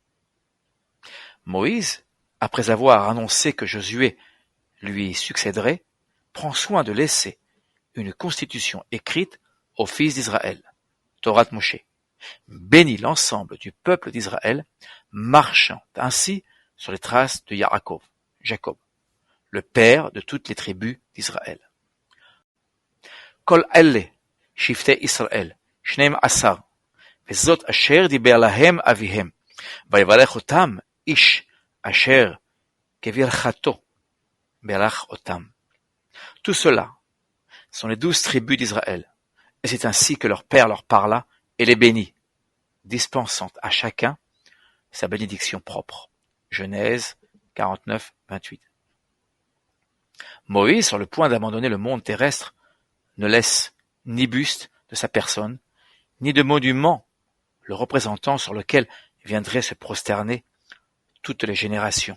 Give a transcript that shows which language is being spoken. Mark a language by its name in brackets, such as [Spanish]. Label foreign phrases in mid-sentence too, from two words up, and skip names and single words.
[French] Moïse, après avoir annoncé que Josué lui succéderait, prend soin de laisser une constitution écrite aux fils d'Israël, [Hebrew] תורת משה, [French] bénit l'ensemble du peuple d'Israël, marchant ainsi sur les traces de Jacob, le père de toutes les tribus d'Israël. [Hebrew] כל אלה, שבטי ישראל, שנים עשר, וזאת אשר דיבר להם אביהם, ויברך אותם איש אשר כברכתו ברך אותם. [French] Tout cela sont les 12 tribus d'Israël, et c'est ainsi que leur père leur parla et les bénit, dispensant à chacun sa bénédiction propre. Genèse 49, 28. Moïse, sur le point d'abandonner le monde terrestre, ne laisse ni buste de sa personne, ni de monument le représentant sur lequel viendraient se prosterner toutes les générations.